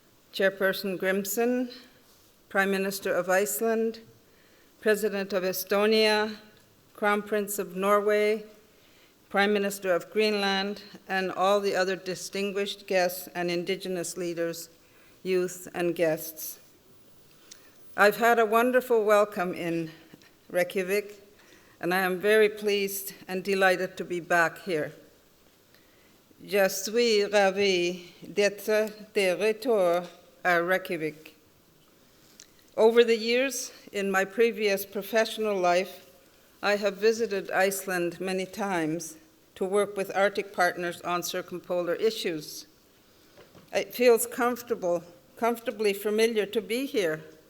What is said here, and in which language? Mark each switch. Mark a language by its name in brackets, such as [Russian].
[English] Chairperson Grimson, Prime Minister of Iceland, President of Estonia, Crown Prince of Norway, Prime Minister of Greenland, and all the other distinguished guests and Indigenous leaders, youth, and guests. I've had a wonderful welcome in Reykjavik, and I am very pleased and delighted to be back here. [French] Je suis ravi d'être de retour à Reykjavik. [English] Over the years, in my previous professional life, I have visited Iceland many times to work with Arctic partners on circumpolar issues. It feels comfortably familiar to be here.